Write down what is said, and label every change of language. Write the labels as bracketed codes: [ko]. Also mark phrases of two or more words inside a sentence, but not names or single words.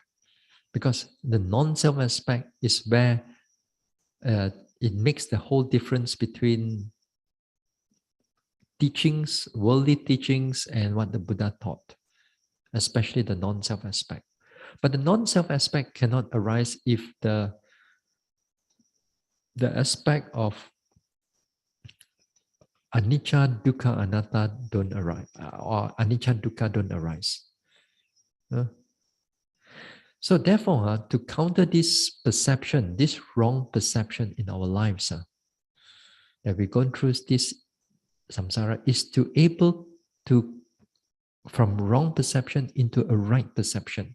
[en] Because the non-self aspect is where uh, it makes the whole difference between teachings, worldly teachings, and what the Buddha taught, especially the non-self aspect. But the non-self aspect cannot arise if the aspect of anicca, dukkha, anatta don't arise, or anicca, dukkha don't arise. Uh, So therefore, to counter this perception, this wrong perception in our lives, that we're going through this samsara, is to able to from wrong perception into a right perception.